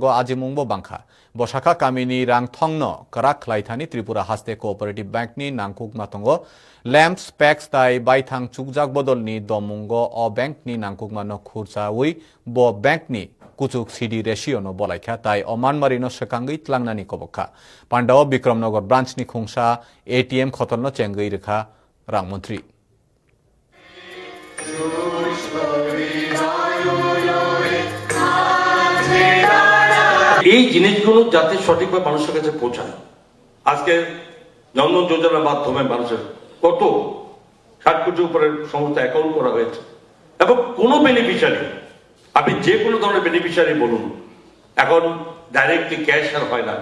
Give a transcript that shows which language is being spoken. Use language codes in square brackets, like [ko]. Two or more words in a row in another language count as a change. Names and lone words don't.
[trp] আজিমুংব বাংখা বসাখা কামিনি রাংথংন করাক লাইথানি ত্রিপুরা হাস্তে কোঅপারেটিভ ব্যাংকনি নাংকুক মাতঙ্গ ল্যাম্পস প্যাক্স তাই বাইথাং চুকজাক বদলনি দমুঙ্গ অ ব্যাংকনি নাংকুক মানো খুরচাউই ব ব্যাংকনি কুচুক সিডি রেশিওনো বলাইখা তাই অমানমারিনো সেকাঙ্গই ত্লাংনানি কবখা পান্ডাও বিক্রমনগর ব্রাঞ্চনি খুংসা এটিএম খতলনো চেঙ্গই রেখা রাংমন্ত্রী [bn] এই জিনিসগুলো যাতে সঠিকভাবে মানুষের কাছে পৌঁছায়। আজকে জনধন যোজনার মাধ্যমে মানুষের কত 60 কোটি উপরের সমস্ত অ্যাকাউন্ট করা হয়েছে এবং কোনো বেনিফিশিয়ারি, আপনি যে কোনো ধরনের বেনিফিশিয়ারি বলুন, এখন [en] directly cash [bn] আর হয় না।